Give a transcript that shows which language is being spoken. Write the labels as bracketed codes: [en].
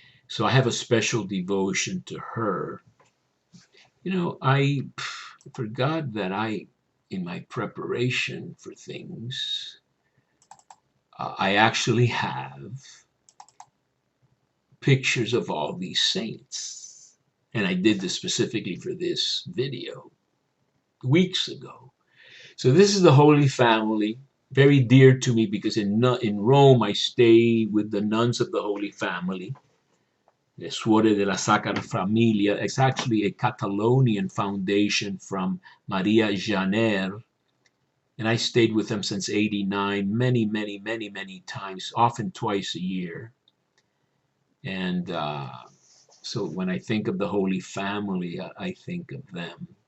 [en] So I have a special devotion to her. I forgot that in my preparation for things, I actually have pictures of all these saints. And I did this specifically for this video weeks ago. So this is the Holy Family, very dear to me because in Rome I stay with the nuns of the Holy Family. [it] Le Suore della Sacra Famiglia. [en] It's actually a Catalonian foundation from Maria Janer, and I stayed with them since '89, many, many, many, many times, often twice a year. And so when I think of the Holy Family, I think of them.